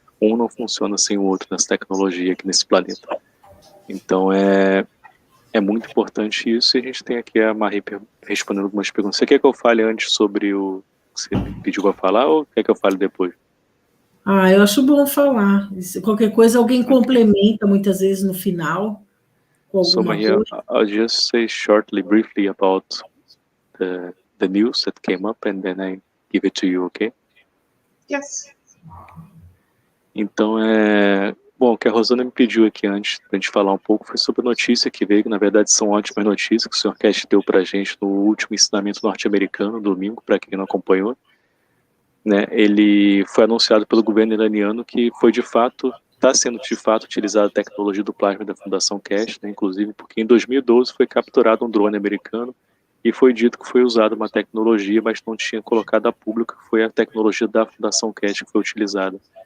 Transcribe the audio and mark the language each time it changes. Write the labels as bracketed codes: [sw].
[pt] Um não funciona sem o outro nessa tecnologia aqui nesse planeta. Então, é muito importante isso, e a gente tem aqui a Marie respondendo algumas perguntas. Você quer que eu fale antes sobre o que você me pediu para falar, ou quer que eu fale depois? Eu acho bom falar. Qualquer coisa, alguém complementa, muitas vezes, no final, com [en] So, [pt] alguma Maria, coisa. [en] I'll just say briefly about the news that came up, and then I give it to you, okay? Yes. [pt] Então, bom, o que a Rosana me pediu aqui antes, pra gente falar um pouco, foi sobre a notícia que veio, que na verdade são ótimas notícias, que o Sr. Cash deu pra gente no último ensinamento norte-americano, domingo, para quem não acompanhou. Né, ele foi anunciado pelo governo iraniano que está sendo de fato utilizada a tecnologia do plasma da Fundação Cash, né, inclusive porque em 2012 foi capturado um drone americano e foi dito que foi usada uma tecnologia, mas não tinha colocado a público que foi a tecnologia da Fundação Cash que foi utilizada.